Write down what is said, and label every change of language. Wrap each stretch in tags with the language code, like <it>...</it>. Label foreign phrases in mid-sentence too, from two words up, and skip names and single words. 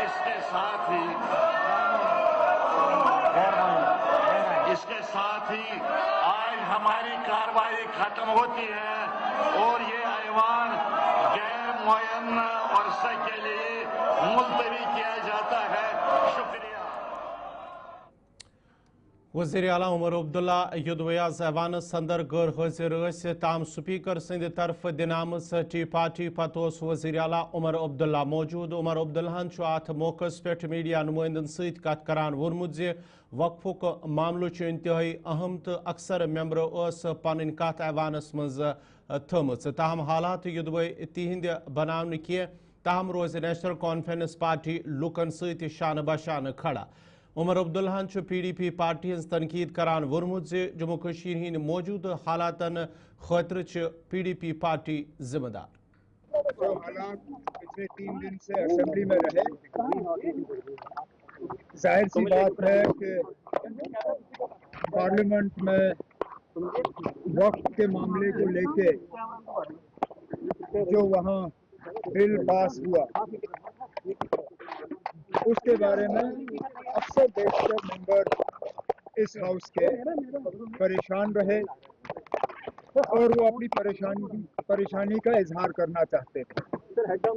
<ur>اس کے ساتھ ہی آج ہماری کارروائی ختم ہوتی ہے اور یہ ایوان غیر معین عرصے کے لیے ملتوی کیا جاتا ہے. शुक्रिया।</ur> <ks>وزیر اعلیٰ عمر عبداللہ یدویاز ایوانس اندر غیر حاضر تام سپیکر سند طرف دن آمت ٹی پارٹی پتہ وزیر اعلیٰ عمر عبداللہ موجود عمر عبداللہ ات موقع پہ میڈیا نمائندن ست کت کران وونمت زِ وقفک معاملہ انتہائی اہم تو اکثر ممبرو پن کت ایوانس مز تھمژ تاہم حالات یدوے تہند بناون کی تاہم روز نیشنل کانفرنس پارٹی لکن ست شانہ بشانہ کھڑا عمر عبداللہ پی ڈی پی پارٹی ہز تنقید کران وونمت زِ جموں کشمیر ہند موجود حالاتن خاطر پی ڈی پی پارٹی ذمہ دار.</ks> <ur>جو حالات پچھلے 3 دن سے اسمبلی میں رہے، ظاہر سی بات ہے کہ پارلیمنٹ میں وقت کے معاملے کو لے کے جو وہاں بل پاس ہوا اس کے بارے میں اکثر بیشتر ممبر اس ہاؤس کے پریشان رہے اور وہ اپنی پریشانی کا اظہار کرنا چاہتے تھے.</ur>